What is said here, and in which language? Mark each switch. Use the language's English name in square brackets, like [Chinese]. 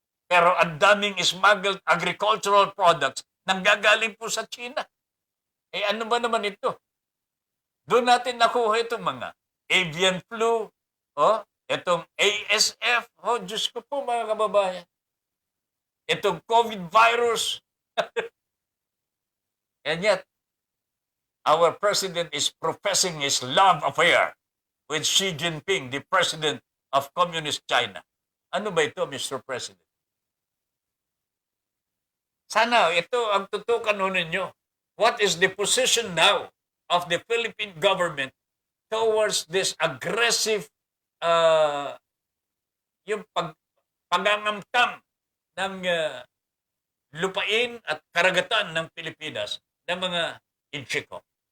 [Filipino] Pero ang daming [English] smuggled agricultural products [Filipino] nanggagaling po sa China. Ano ba naman ito? Doon natin nakuha itong mga avian flu, itong ASF, Diyos ko po mga kababayan. Itong COVID virus. [English] And yet, our president is professing his love affair with Xi Jinping, the president of Communist China. [Filipino] Ano ba ito, Mr. President? Sana ito ang tutukan ho ninyo. [English] What is the position now of the Philippine government towards this aggressive [Filipino] yung pagangamtang ng lupain at karagatan ng Pilipinas ng mga Inchiko?